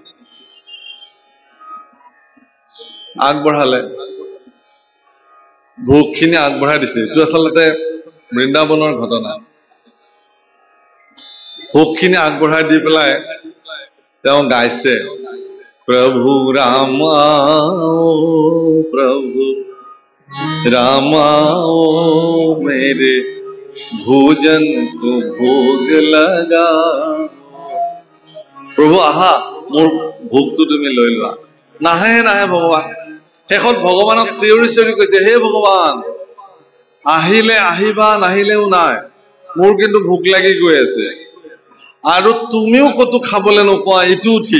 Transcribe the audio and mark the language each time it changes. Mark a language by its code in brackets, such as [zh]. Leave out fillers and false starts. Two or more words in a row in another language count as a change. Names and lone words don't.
[as] আগবঢ়ালে, ভোগখিনি আগবঢ়াই দিছে। এইটো আচলতে বৃন্দাবনৰ ঘটনা। ভোগখিনি আগবঢ়াই দি পেলাই তেওঁ গাইছে, প্ৰভু ৰাম প্ৰভু [hi] रामाओ मेरे भोजन को भोग लगा। [as] প্ৰভু আহা, মোৰ ভোগটো তুমি লৈ লোৱা। নাহে নাহে ভগৱান। শেষত ভগৱানক চিঞৰি চিঞৰি কৈছে, হে ভগৱান, আহিলে আহিবা, নাহিলেও নাই, মোৰ কিন্তু ভোক লাগি গৈ আছে। আৰু তুমিও ক'তো খাবলৈ নোপোৱা, এইটোও ঠিক।